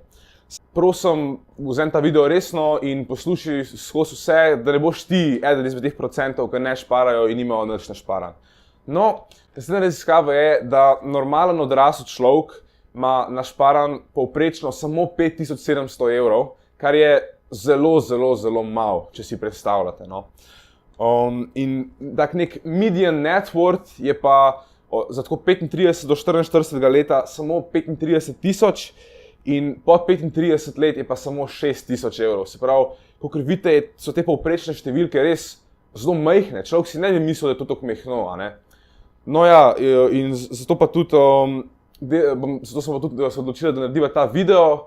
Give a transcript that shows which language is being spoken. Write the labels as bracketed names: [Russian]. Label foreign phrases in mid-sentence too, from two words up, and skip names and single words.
[Slovenian] Prosim, vzemi ta video resno in poslušaj skozi vse, da ne boš ti eden izmed teh procentov, ki ne šparajo in nimajo nič našparan. No, naslednja raziskava je, da normalen odrasel človek ima našparan povprečno samo 5700 evrov, kar je zelo malo, če si predstavljate. No. In tak nek [English] median net worth [Slovenian] je pa za tako 35 do 44 leta samo 35 000 in pod 35 let je pa samo 6 000 evrov. Se pravi, kakor vidite, so te povprečne številke res zelo majhne. Človek si ne bi mislil, da je to tako majhno, a ne? No ja, in zato pa tudi, zato smo tudi se odločili, da narediva ta video.